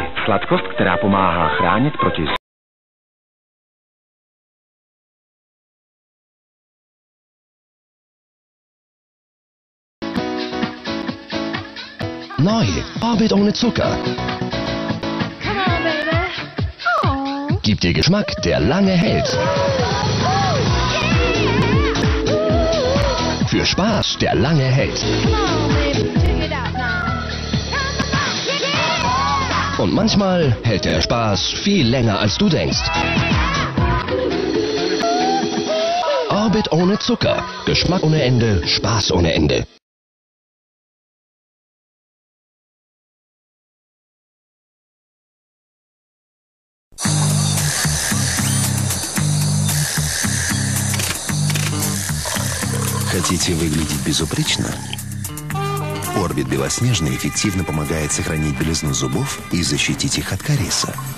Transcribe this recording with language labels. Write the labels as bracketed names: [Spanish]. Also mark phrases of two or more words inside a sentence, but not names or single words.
[Czech] Sladkost, která pomáhá chránit proti [German] Neu, Orbit ohne Zucker. [English] Come on, baby. Oh. [German] Gibt dir Geschmack, der lange hält. Für Spaß, der lange hält. Und manchmal hält der Spaß viel länger, als du denkst. Orbit ohne Zucker. Geschmack ohne Ende, Spaß ohne Ende. [Russian] Хотите выглядеть безупречно? Орбит белоснежный эффективно помогает сохранить белизну зубов и защитить их от кариеса.